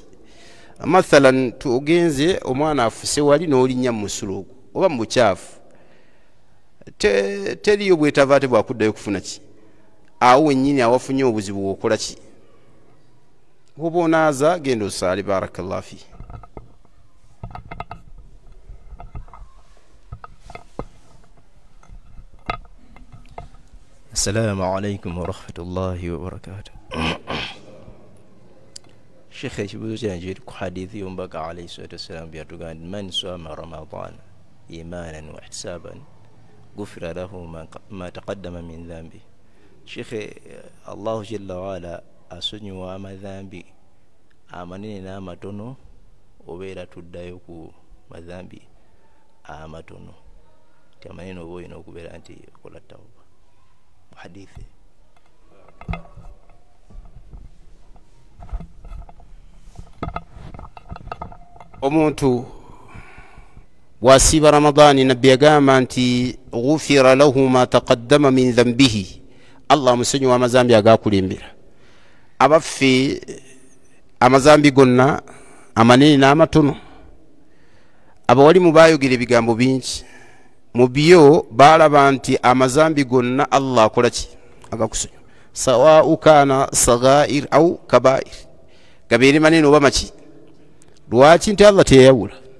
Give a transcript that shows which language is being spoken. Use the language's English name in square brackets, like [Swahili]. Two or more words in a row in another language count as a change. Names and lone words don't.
[Ganda] Mathalan tugenze omwana afuse wali n'olinnya mu musulo ogwo oba mu bukyafu, teriyo bwetava ate bwakuddayo kufuna ki? Awo wennyini awafunye obuzibu bwokola ki? Oba onaaza genda osaale. [Arabic] بارك الله في. السلام عليكم ورحمة الله وبركاته. [Ganda] Sheikh, ekibuuzo kyange kiri ku hadithi y'omubaka [Arabic] عليه الصلاة والسلام [Ganda] byatugamba nti [Arabic] من صام رمضان إيمانا واحتسابا غفر له ما تقدم من ذنبي. [Ganda] Sheikh, Allahu [Arabic] جل وعلا [Ganda] asonyiwa amadhambi amanene n'amatono obeera tuddayo ku madhambi amatono? Ti amanene oba olina okubeera nti okola tawba. Hadithi. Omuntu bw'asiiba Ramadaani, nabbi yagamba nti [Arabic] غفر له ما تقدم من ذنبه, [Ganda] Allah amusonyiwa amazambi agaakulembera. Abaffe amazambi gonna amanene n'amatono, abawalimu baayogera ebigambo bingi mu byo balaba nti amazambi gonna Allah akola ki agakusonyiwa [Arabic] سواء كان صغائر أو كبائر [Ganda] gabeere manene oba maki lwaki nti Allah teyawula